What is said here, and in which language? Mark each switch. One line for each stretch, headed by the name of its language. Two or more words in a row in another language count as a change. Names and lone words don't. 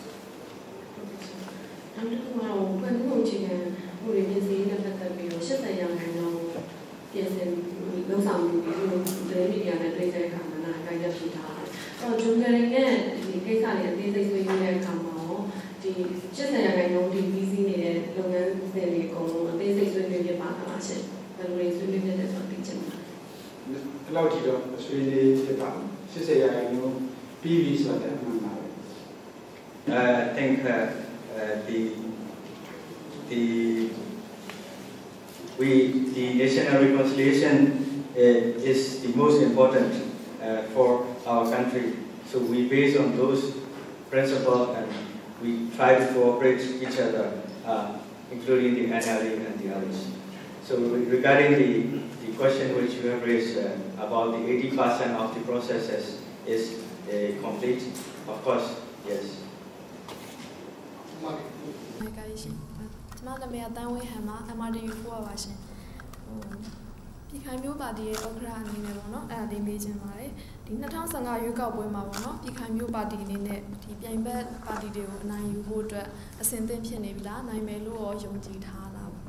Burmese: နောက်တစ်ခုကတော့ဘယ်လိုအခြေခံဟိုရင်းစီးနဲ့ပတ်သက်ပြီးတော့80ရာခိုင်နှုန်းပြင်ဆင်လုံဆောင်မှုပြီးတော့ဒေမီဒီယာနဲ့တွေ့တဲ့အခါမှာနာကိုက်ရဖြစ်ထားတယ်။အဲ့တော့ဂျုံကရင်ရဲ့ဒီကိစ္စတွေအသေးစိတ်ဆွေးနွေးတဲ့အခါမှာဒီ80ရာခိုင်နှုန်းဒီပြီးစီးနေတဲ့လုပ်ငန်းစဉ်တွေအကုန်လုံးအသေးစိတ်ဆွေးနွေးပြပါမှာရှင်။ဘယ်လိုဆွေးနွေးပြတဲ့ဆိုသိချင်ပါတယ်။ ဒီလောက်ထိတော့ဆွေးနွေးဖြစ်ပါ80ရာခိုင်နှုန်းပြီးပြီဆိုတဲ့အမှန်ပါပဲ
English: I think the national reconciliation is the most important for our country. So we base on those principles and we try to cooperate each other, including the NLA and the others. So regarding the question which you have raised about the 80% of the processes is complete, of course, yes.
Burmese: ကျမနာမည်အတန်းဝင်းဟန်မှာ MRDU 4ပါရှင်ပြည်ခိုင်မျိုးပါတီရဲ့ဥက္ကဋ္ဌအနေနဲ့ပေါ့နော်အဲ့ဒါလေးမေးချင်ပါတယ်ဒီ2015ရွေးကောက်ပွဲမှာပေါ့နော်ပြည်ခိုင်မျိုးပါတီအနေနဲ့ဒီပြိုင်ဘက်ပါတီတွေကိုအနိုင်ယူဖို့အတွက်အဆင်သင့်ဖြစ်နေပြီလားနိုင်မယ်လို့ရောယုံကြည်ထားလား